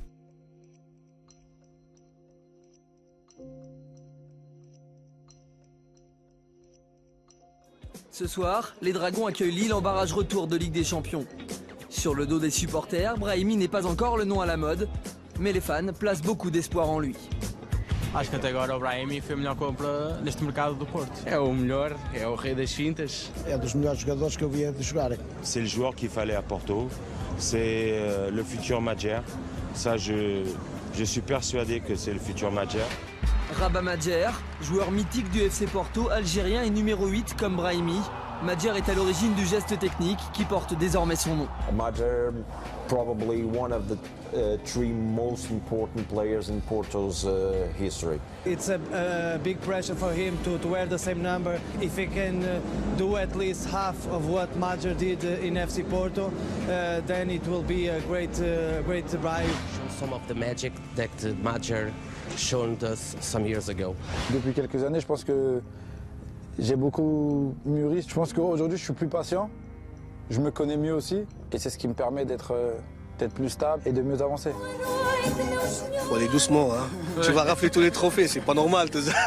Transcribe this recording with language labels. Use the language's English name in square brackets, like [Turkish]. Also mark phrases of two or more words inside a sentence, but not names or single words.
[French] Ce soir, les Dragons accueillent Lille en barrage retour de Ligue des Champions. Sur le dos des supporters, Brahimi n'est pas encore le nom à la mode, mais les fans placent beaucoup d'espoir en lui. [Portuguese] Acho que até agora o Brahimi foi a melhor compra neste mercado do Porto. É o melhor, é o rei das fintas. É dos melhores jogadores que eu vi de jogar. [French] C'est le joueur qu'il fallait à Porto, c'est le futur Madjer. Ça, je suis persuadé que c'est le futur Madjer. Rabat Madjer, joueur mythique du FC Porto, algérien et numéro 8 comme Brahimi. Madjer est à l'origine du geste technique qui porte désormais son nom. [English] Madjer, probably one of the three most important players in Porto's history. It's a big pressure for him to wear the same number. If he can do at least half of what Madjer did in FC Porto, then it will be a great drive. Some of the magic that Madjer showed us some years ago. [French] Depuis quelques années, je pense que j'ai beaucoup mûri. Je pense qu'aujourd'hui, je suis plus patient. Je me connais mieux aussi. Et c'est ce qui me permet d'être plus stable et de mieux avancer. Faut aller doucement, hein. Ouais. Tu vas rafler tous les trophées, c'est pas normal tout ça.